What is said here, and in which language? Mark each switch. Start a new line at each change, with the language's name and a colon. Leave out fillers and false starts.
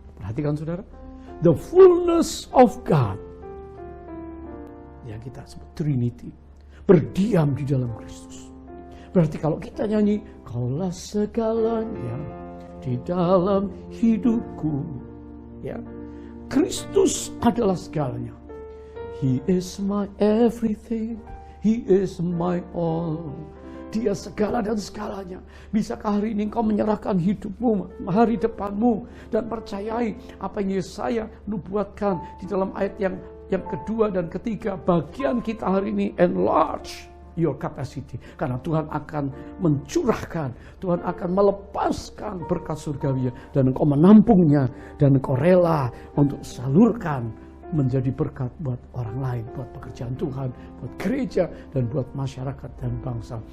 Indonesian: Perhatikan saudara,
English: the fullness of God,
Indonesian: yang kita sebut Trinity, berdiam di dalam Kristus. Berarti kalau kita nyanyi, Kaulah segalanya di dalam hidupku, ya, Kristus adalah segalanya.
English: He is my everything, He is my all.
Indonesian: Dia segala dan segalanya. Bisakah hari ini engkau menyerahkan hidupmu, hari depanmu, dan percayai apa yang Yesaya nubuatkan di dalam ayat yang kedua dan ketiga. Bagian kita hari ini,
English: enlarge your capacity.
Indonesian: Karena Tuhan akan mencurahkan, Tuhan akan melepaskan berkat surgawi, dan engkau menampungnya, dan engkau rela untuk salurkan menjadi berkat buat orang lain, buat pekerjaan Tuhan, buat gereja, dan buat masyarakat dan bangsa.